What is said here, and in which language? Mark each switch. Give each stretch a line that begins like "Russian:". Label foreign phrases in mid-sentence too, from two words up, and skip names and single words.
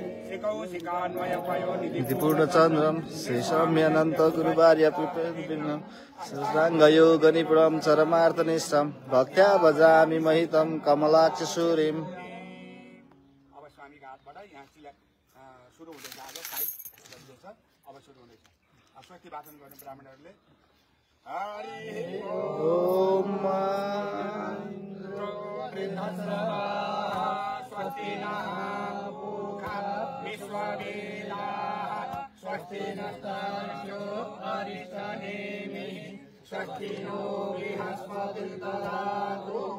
Sanskrit: इति पूर्णचन्द्रं श्रीसौम्यानन्त गुरुवार्य पिपलिनं साङ्गयोगनिपुणं चरमार्थनिष्ठं भक्त्या भजामि महितं कमलाक्ष सूरिम्।
Nepali: अब स्वामीको हातबाट यहाँ सुरु हुँदैछ आज साइड बन्दैछ अब सुरु हुँदैछ स्वस्ति वाचन गर्ने ब्राह्मणहरूले
Sanskrit: हरि ओम स्वस्ति पूषा विश्ववेदाः स्वस्ति नस्तार्क्ष्यो अरिष्टनेमिः स्वस्ति नो बृहस्पतिर्दधातु